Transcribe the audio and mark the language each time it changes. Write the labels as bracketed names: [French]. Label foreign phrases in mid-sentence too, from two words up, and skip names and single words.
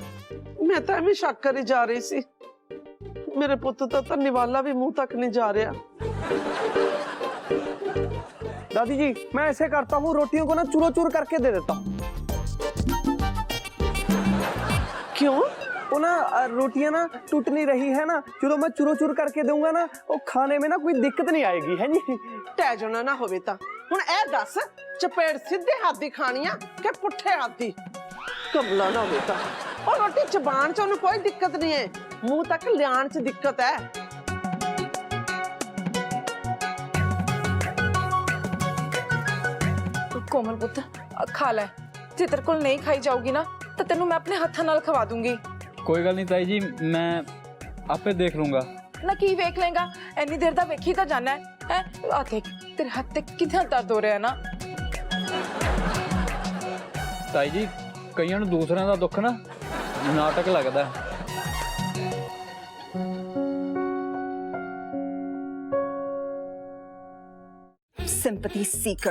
[Punjabi] ਮੈਂ ਤਾਂ ਐਵੇਂ ਸ਼ੱਕ ਕਰੀ ਜਾ ਰਹੀ ਸੀ, ਮੇਰੇ ਪੁੱਤ ਦਾ ਤਾਂ ਨਿਵਾਲਾ ਵੀ ਮੂੰਹ ਤੱਕ ਨਹੀਂ ਜਾ ਰਿਹਾ। [Hindi] दादी जी, मैं ऐसे करता हूँ, रोटियों को ना चूरो चूर करके दे देता हूँ। क्यों? वो ना रोटियां ना टूट नहीं रही है ना, जो मैं चूरो चूर करके दूंगा ना, वो खाने में ना कोई दिक्कत नहीं आएगी, है जी। [Punjabi] ਟਹਿ ਜਾਣਾ ਨਾ ਹੋਵੇ ਤਾਂ ਹੁਣ ਇਹ ਦੱਸ, ਚਪੇੜ ਸਿੱਧੇ ਹੱਥ ਦੀ ਖਾਣੀ ਆ ਕਿ ਪੁੱਠੇ ਹੱਥ ਦੀ? ਕਮਲਾ ਨਾ ਹੋਵੇ ਤਾਂ ਉਹ ਰੋਟੀ ਜ਼ਬਾਨ 'ਚ ਉਹਨੂੰ ਕੋਈ ਦਿੱਕਤ ਨਹੀਂ ਹੈ, ਮੂੰਹ ਤੱਕ ਲਿਆਉਣ 'ਚ ਦਿੱਕਤ ਹੈ। ਕੋਮਲ ਪੁੱਤਰ ਖਾ ਲੈ, ਜੇ ਤੇਰੇ ਕੋਲ ਨਹੀਂ ਖਾਈ ਜਾਊਗੀ ਨਾ ਤਾਂ ਤੈਨੂੰ ਮੈਂ ਅਪਣੇ ਹੱਥਾਂ ਨਾਲ ਖਵਾ ਦੂੰਗੀ। ਕੋਈ ਗੱਲ ਨਹੀਂ ਤਾਈ ਜੀ, ਮੈਂ ਆਪੇ ਦੇਖ ਲੂੰਗਾ। ਨਾ ਕੀ ਵੇਖ ਲੇਗਾ, ਇੰਨੀ ਦੇਰ ਦਾ ਵੇਖੀ ਤਾਂ ਜਾਣਾ ਹੈ। ਆ ਦੇਖ ਤੇਰੇ ਹੱਥ ਤੇ ਕਿਤਨਾ ਦਰਦ ਹੋ ਰਿਹਾ ਹੈ ਨਾ। ਤਾਈ ਜੀ, ਕਈਆਂ ਨੂੰ ਦੂਸਰਿਆਂ ਦਾ ਦੁੱਖ ਨਾ ਨਾਟਕ ਲੱਗਦਾ ਹੈ। [English] Sympathy seeker.